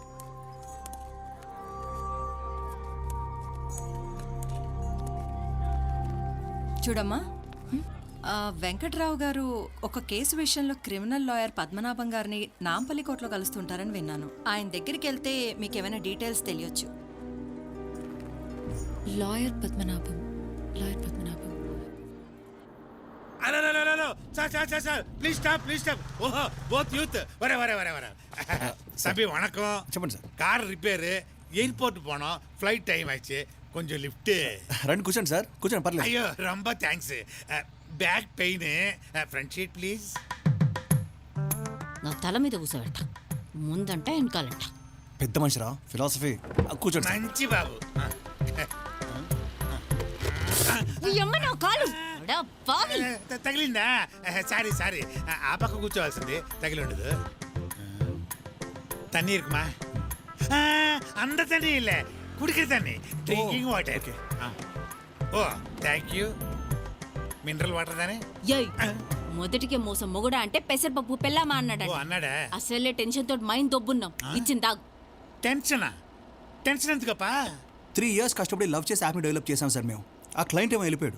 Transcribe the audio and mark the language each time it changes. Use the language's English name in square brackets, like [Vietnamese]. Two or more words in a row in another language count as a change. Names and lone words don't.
[Telugu] చూడమ్మా, వెంకట్రావు గారు ఒక కేసు విషయంలో క్రిమినల్ లాయర్ పద్మనాభం గారిని నాంపల్లి కోర్టులో కలుస్తుంటారని విన్నాను. ఆయన దగ్గరికి వెళ్తే మీకు ఏమైనా డీటెయిల్స్ తెలియచ్చు. లాయర్ పద్మనాభం, లాయర్ పద్మనాభం. [English] please stop, please stop. [Telugu] ఓహో, [English] both youth. [Telugu] వరే వరే వరే వరే. [Tamil] தம்பி வணக்கம். [Telugu] చెప్పండి సార్. [English] car repair, [Tamil] எயிர்போர்ட் போனோம், [English] flight time [Tamil] ஆயிடுச்சு, கொஞ்சம் லிஃப்ட்டு. [Telugu] రండి కూర్చోండి సార్, కూర్చోండి పర్లేదు. [Tamil] ஐயோ ரொம்ப தேங்க்ஸ். [English] back pain, front sheet please. [Telugu] నా తల మీద కూర్చోబెడతా, ముందంట వెనకాలంట. పెద్ద మనిషిరా, ఫిలాసఫీ. కూర్చోండి సార్. మంచి బాబు. అమ్మ నా కాలు తగిలిందా? సారీ సారీ, ఆ పక్క కూర్చోవాల్సింది, తగిలి ఉండదు. [Tamil] தண்ணி இருக்குமா? அந்த தண்ணி இல்லை, குடிக்கிற தண்ணி, [English] drinking water. oh thank you mineral water దానే [Telugu] యయ్ మొదటికే మోసం మొగుడా అంటే పెసరపప్పు పెళ్ళామా ఓ అన్నాడు అన్నాడా అసలే టెన్షన్ తోటి మైండ్ దొబ్బున్నాం ఇచ్చింది తాగు టెన్షనా టెన్షన్ ఎందుకప్పా 3 years కష్టపడి లవ్ చేసి యాప్ని డెవలప్ చేసాం సార్ మేము. ఆ క్లయింట్ ఏమో వెళ్ళిపోయాడు.